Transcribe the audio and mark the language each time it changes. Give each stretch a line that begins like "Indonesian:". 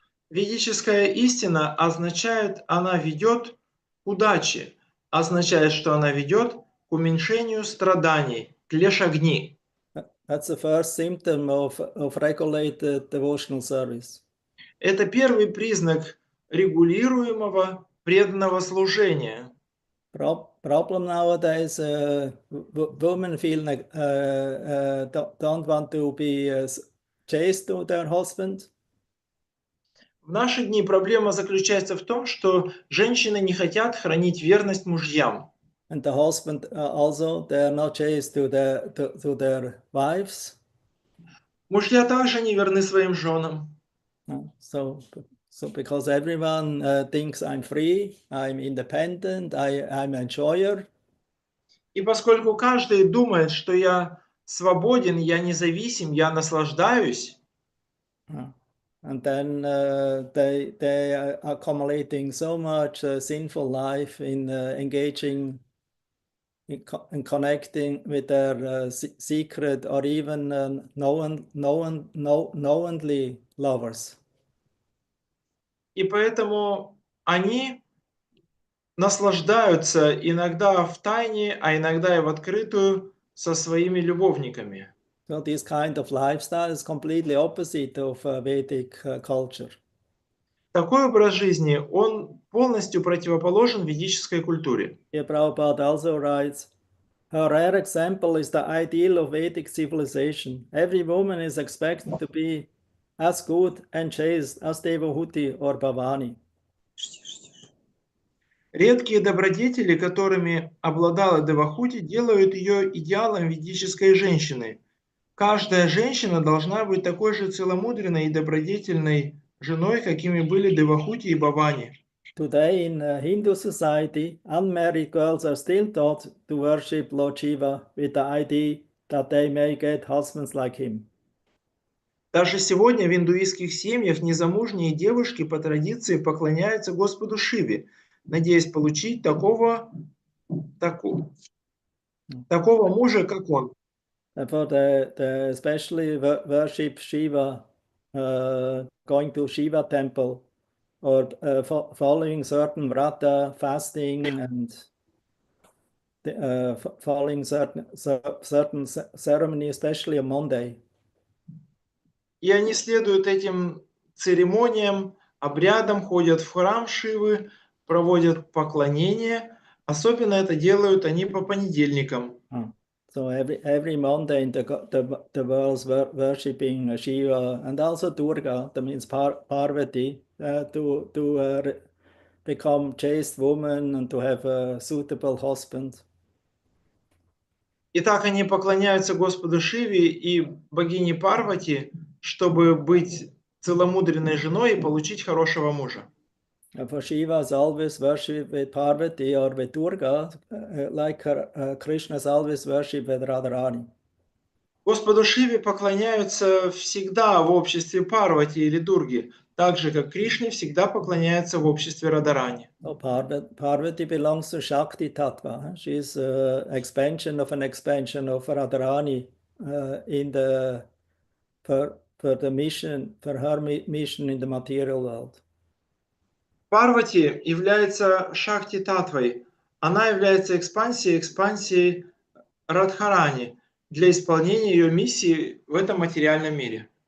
Russian: Ведическая истина означает, она ведет к удаче, означает, что она ведет к уменьшению страданий, клешагни.
English: That's the first symptom of regulated devotional service.
Russian: Это первый признак регулируемого преданного служения.
English: Problem nowadays, women feel like don't want to be chaste to their husband.
Russian: В наши дни проблема заключается в том, что женщины не хотят хранить верность мужьям.
English: And the husband also, they are not chaste to their wives.
Russian: Мужья также не верны своим женам.
English: So because everyone thinks I'm free, I'm independent, I'm an enjoyer.
Russian: И поскольку каждый думает, что я свободен, я независим, я наслаждаюсь.
English: And then they are accumulating so much sinful life in engaging in connecting with their secret or even knowingly lovers.
Russian: И поэтому они наслаждаются иногда в тайне, а иногда и в открытую со своими любовниками.
English: So this kind of lifestyle is completely opposite of Vedic culture.
Russian: Такой образ жизни, он полностью противоположен ведической культуре.
English: Here Prabhupada also writes, a rare example is the ideal of Vedic civilization. Every woman is expected to be as good and chaste as Devahuti or Bhavani.
Russian: Редкие добродетели, которыми обладала Девахути, делают ее идеалом ведической женщины. Каждая женщина должна быть такой же целомудренной и добродетельной женой, какими были Девахути и Бхавани.
English: Today in Hindu society, unmarried girls are still taught to worship Lord Shiva with the idea that they may get husbands like him.
Russian: Даже сегодня в индуистских семьях незамужние девушки по традиции поклоняются Господу Шиве, надеясь получить такого мужа, как он.
English: Therefore, they especially worship Shiva, going to Shiva temple or following certain vrata, fasting, and following certain ceremony, especially on Monday.
Russian: И они следуют этим церемониям, обрядам, ходят в храм Шивы, проводят поклонение. Особенно это делают они по понедельникам.
English: So every Monday the world's worshipping Shiva and also Durga, that means Parvati, to become chaste woman and to have a suitable husband.
Russian: И так они поклоняются Господу Шиве и богине Парвати, чтобы быть целомудренной женой и получить хорошего мужа.
English: And for Shiva is always worshipped with Parvati or with Durga, like Krishna is always worshipped with Radharani.
Russian: Господу Шиве поклоняются всегда в обществе Парвати или Дурги, так же, как Кришне всегда поклоняются в обществе Радарани.
English: So Parvati belongs to Shakti Tattva. She is an expansion of Radharani for the mission, for her mission in the material world.
Russian: Парвати является Шакти Татвой. Она является экспансией Радхарани для исполнения ее миссии в этом материальном мире.